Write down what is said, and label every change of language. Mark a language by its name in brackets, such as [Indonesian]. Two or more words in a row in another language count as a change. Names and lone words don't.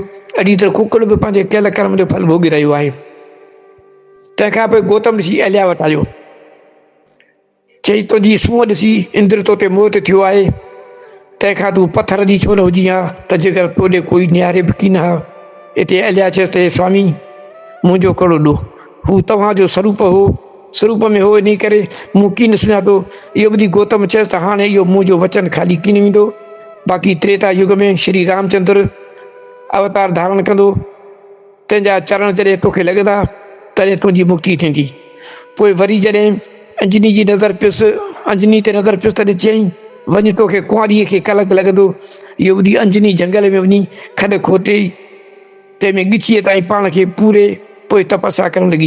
[Sindhi] अॼु त कुकड़ बि पंहिंजे कयल कर्म जो फल भोॻे रहियो आहे। तंहिंखां पोइ गौतम ऋषि अहिल्या वटि आयो, चई तुंहिंजी सूंहं ॾिसी इंद्र तो ते मोहित थियो आहे, तंहिंखां तूं पथर जी छो न हुजी हा त जेकर तो ॾे कोई निहारे बि कीन हा। हिते अहिल्या चयसि त हे स्वामी, मुंहिंजो कहिड़ो ॾोह, हू तव्हांजो स्वरूप हो, स्वरूप में हो, इन करे मूं कीन सुञातो। इहो ॿुधी गौतम चयसि त हाणे इहो मुंहिंजो वचन खाली कीन वेंदो, बाक़ी त्रेता युग में श्री रामचंद्र अवतार धारण कंदो, तंहिंजा चरण जॾहिं तोखे लॻंदा तॾहिं तुंहिंजी मुक्ति थींदी। पोइ वरी जॾहिं अंजनी जी नज़र पियुसि, अंजनी ते नज़र पियुसि तॾहिं चयईं वञ तोखे कुंवारीअ खे कलंक लॻंदो। इहो ॿुधी अंजनी जंगल में वञी खॾ खोटे तंहिंमें ॻिचीअ ताईं पाण खे पूरे पोइ तपस्या करणु लॻी।